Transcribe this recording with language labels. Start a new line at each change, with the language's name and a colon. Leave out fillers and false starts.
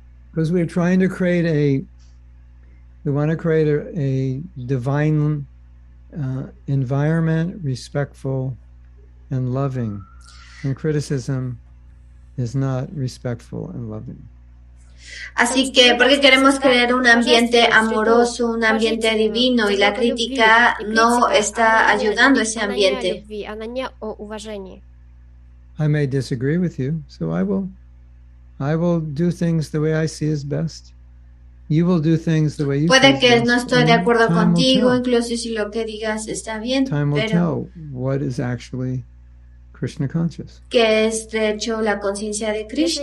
English: Because we're trying to create we want to create a divine environment, respectful and loving. And criticism is not respectful and loving.
Spanish: Así que, porque queremos crear un ambiente amoroso, un ambiente divino, y la crítica no está ayudando a ese ambiente.
English: I may disagree with you, so I will do things the way I see is best. You will do things the way you see is best.
Spanish: Puede que no estoy de acuerdo contigo, incluso si lo que digas está bien,
English: time will tell what is actually Krishna conscious.
Spanish: Que es de hecho la conciencia de Krishna.